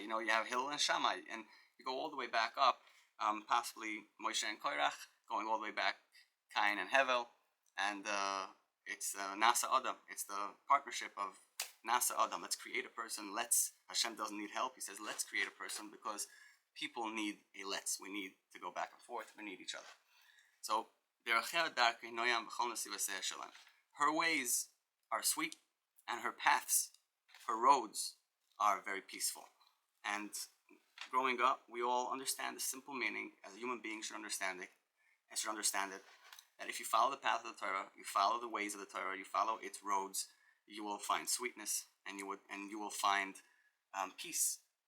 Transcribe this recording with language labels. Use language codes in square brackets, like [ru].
[en] You have Hillel and Shammai, and you go all the way back up, possibly Moshe and Korach, going all the way back, Cain and Hevel, and it's Nasa Adam. It's the partnership of Nasa Adam. Let's create a person. Hashem doesn't need help. He says, let's create a person because people need a let's. We need to go back and forth. We need each other. [he] So, Dרכיה, דרכי, נועם, בכל נתיבותיה, שלום. [en] Her ways are sweet, and her paths, her roads, are very peaceful. And growing up, we all understand the simple meaning, as a human being should understand it, that if you follow the path of the Torah, you follow the ways of the Torah, you follow its roads, you will find sweetness, and you will find peace.